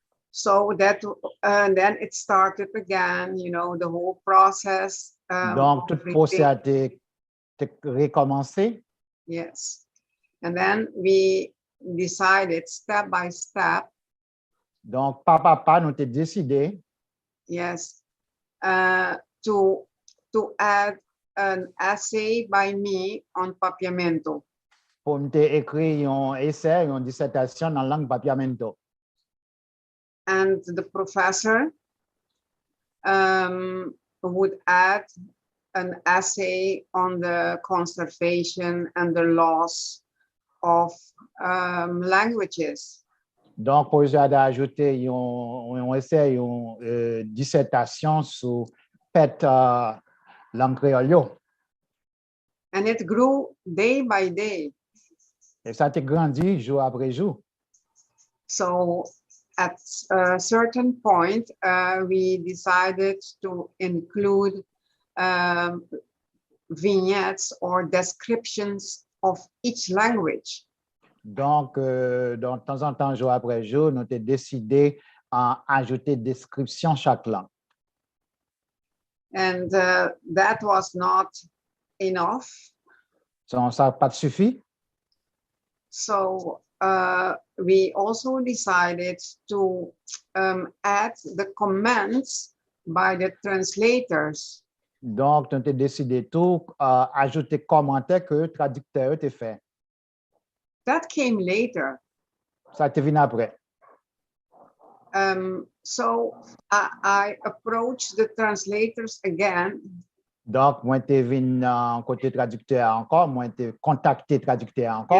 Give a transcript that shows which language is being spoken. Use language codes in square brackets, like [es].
[en] So that, then it started again, you know, the whole process. [fr] Donc, tout procès a été recommencé. [en] Yes. And then we decided step by step. [fr] Donc, pas nous avons décidé. [en] Yes. To add an essay by me on Papiamento. [fr] Pour écrire un essai, une dissertation dans la langue Papiamento. [en] And the professor would add an essay on the conservation and the loss of languages. [fr] Donc, pour ajouter un essai, une dissertation sur pet langue créole. [en] And it grew day by day. [fr] Et ça a grandi jour après jour. [en] So at a certain point, we decided to include vignettes or descriptions of each language. [fr] Donc, de temps en temps, jour après jour, nous avons décidé à ajouter description chaque langue. [en] And that was not enough. [fr] Ça n'a pas suffi. [en] So we also decided to add the comments by the translators. [fr] Donc, nous avons décidé tout ajouter commentaires que le traducteur a fait. [en] That came later. [fr] Ça te vient après. [en] So I approached the translators again. [fr] Donc, moi, je viens côté traducteur encore, moi, je contacté traducteur encore.